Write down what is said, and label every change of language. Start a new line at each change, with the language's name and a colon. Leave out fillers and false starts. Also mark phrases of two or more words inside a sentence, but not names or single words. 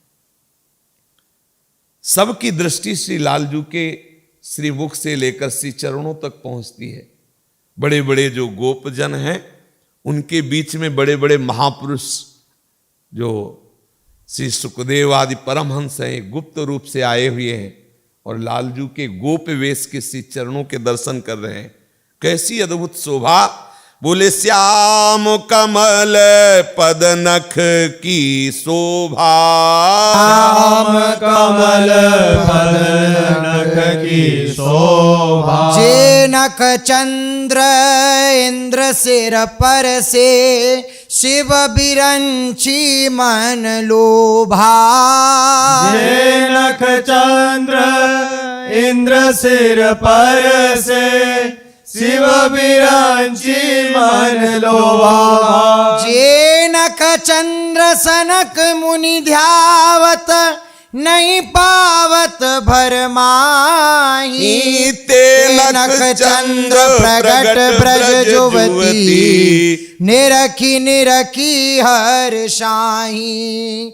Hindi: सबकी दृष्टि श्री लालजू के श्री मुख से लेकर श्री चरणों तक पहुंचती है। बड़े बड़े जो गोपजन हैं उनके बीच में बड़े बड़े महापुरुष जो श्री सुखदेव आदि परमहंस हैं, गुप्त रूप से आए हुए हैं और लालजू के गोप वेश के श्री चरणों के दर्शन कर रहे हैं। कैसी अद्भुत शोभा!
Braj: बोले श्याम कमल पद नख की शोभा, श्याम कमल पद नख की शोभा। जे नख चंद्र इंद्र सिर पर से, शिव बिरंची मन लोभा। जे नख चंद्र इंद्र सिर पर से, शिव बिरंची मन लोभा। जे नख चंद्र सनक मुनि ध्यावत, नहीं पावत भरमाही। ते नख चंद्र प्रगट ब्रज जुवती, निरखी निरखी हर शाही।